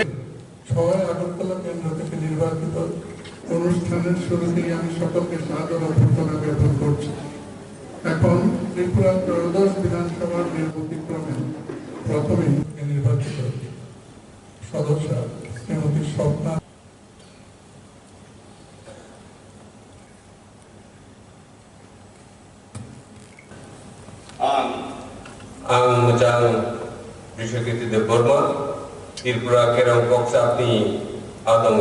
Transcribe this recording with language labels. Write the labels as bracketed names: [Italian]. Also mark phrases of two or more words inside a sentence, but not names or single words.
[Bangla] 6 আগরতলা কেন্দ্র থেকে নির্বাচিত অনুষ্ঠানের শুরুতেই আমি সকলকে সাদর অভ্যর্থনা জ্ঞাপন করছি। এখন ত্রিপুরা ত্রয়োদশ বিধানসভার নির্বাচনক্রমে প্রথমে নির্বাচিত সদস্য শ্রীমতী স্বপ্না [Kok Borok] Ang Mojang Bishokiti de Burma, Tripura Kerong Koksap ni Adong